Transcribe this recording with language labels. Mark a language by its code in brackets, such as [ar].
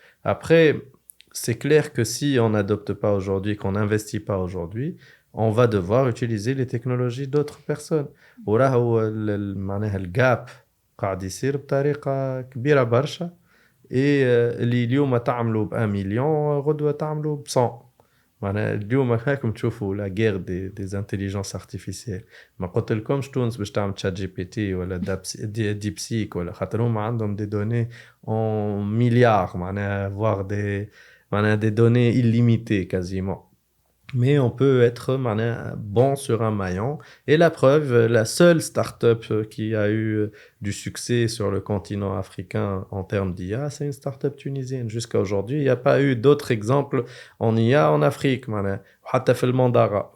[fr] Après, c'est clair que si on n'adopte pas aujourd'hui, qu'on n'investit pas aujourd'hui, on va devoir utiliser les technologies d'autres personnes. [ar] وراهو معناها الجاب قاعد يصير بطريقة كبيرة برشا. Et اللي اليوم تعملوا ب 1 مليون غدوة تعملوا ب 100. معناها اليوم هاكم تشوفوا لا [fr] guerre des intelligences artificielles. [ar] ما قلت لكمش تونس باش تعمل تشات جي بي تي ولا ديب سيك ولا خاطر هما عندهم [fr] des données en milliards, [ar] معناها [fr] voire des données illimitées quasiment. Mais on peut être bon sur un maillon. Et la preuve, la seule start-up qui a eu du succès sur le continent africain en termes d'IA, c'est une start-up tunisienne. Jusqu'à aujourd'hui, il n'y a pas eu d'autres exemples en IA en Afrique. [ar] حتى في المندرة.